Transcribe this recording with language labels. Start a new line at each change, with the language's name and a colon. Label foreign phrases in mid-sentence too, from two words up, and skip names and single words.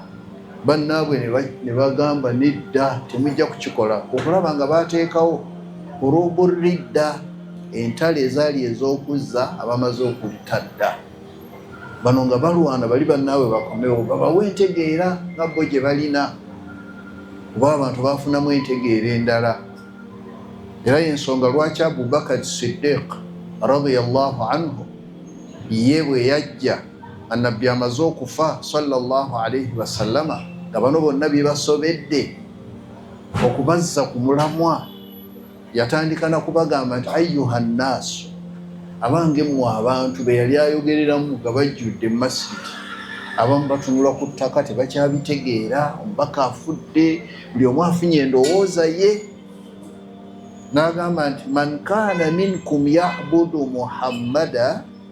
Ganda: Bannaabwe ne bagamba nedda temujja kukikola okulaba nga bateekawo oluburidda entale ezaali ez'okuzza abamaze okubitadda bano nga balwana bali bannaabwe bakomewo babawe entegeera nga bo gye balina kuba abantu bafunamu entegeera endala. Era y'ensonga lwaki Abubakar Siddiq
Arabic: رضي الله عنه
Ganda: ye bwe yajja annabbi amaze okufa sallallahu
Arabic: عليه وسلم
Ganda: nga bano bonna bye basobedde okubazza ku mulamwa yatandika na kubagamba nti
Arabic: أيها الناس
Ganda: abange mmwe abantu be yali ayogereramu nga bajjudde mu masjidi abamu batunula ku ttaka tebakyabitegeera omubaka afudde buli omu afunye endowooza ye n'agamba nti
Arabic: من كان منكم يعبد محمدا